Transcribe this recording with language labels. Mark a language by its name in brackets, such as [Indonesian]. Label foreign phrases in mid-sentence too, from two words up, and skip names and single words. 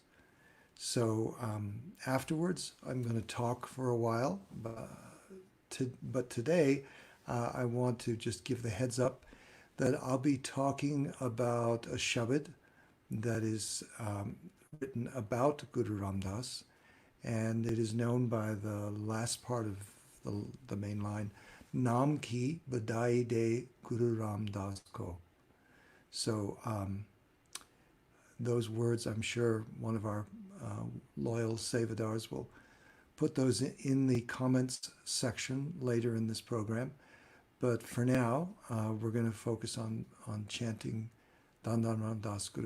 [English] So afterwards, I'm going to talk for a while, but today I want to just give the heads up that I'll be talking about a shabad that is written about Guru Ramdas. And it is known by the last part of the main line, [Punjabi] ਨਾਮ ਕੀ ਬਡਾਈ ਦੇ ਗੁਰੂ ਰਾਮਦਾਸ ਕੋ. [English] So those words, I'm sure one of our loyal Sevadars will put those in the comments section later in this program. But for now, we're going to focus on chanting [Punjabi] ਧੰਨ ਧੰਨ ਰਾਮਦਾਸ ਗੁਰੂ.